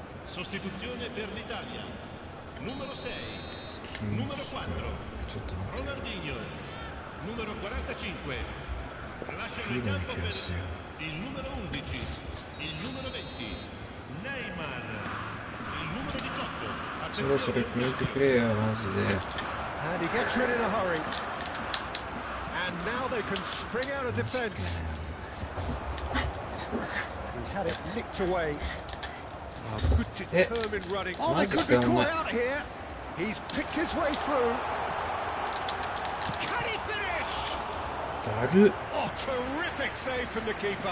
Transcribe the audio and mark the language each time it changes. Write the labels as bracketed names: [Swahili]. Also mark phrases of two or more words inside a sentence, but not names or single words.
[Italian] Sostituzione per l'Italia. Numero 6, numero 4, [Japanese] ちょっと待って。 [Italian] Ronaldinho. Numero 45. Lasciano [Japanese] フィ [Italian] il [Japanese] ーゴの [Italian] campo [Japanese] 気がす [Italian] per [Japanese] る。 [Italian] il numero 11, il numero 20, Neymar, il numero 18. [Japanese] そろそろ決めてくれよ、マジで。 [English] And he gets rid in a hurry. And now they can spring out of [Japanese] マジかよ。 [English] defence. He's had it nicked away. Oh, good determined running. Oh, they could be caught out here. He's picked his way through. Can he finish? [Japanese] だる。 [English] Oh, terrific save from the keeper.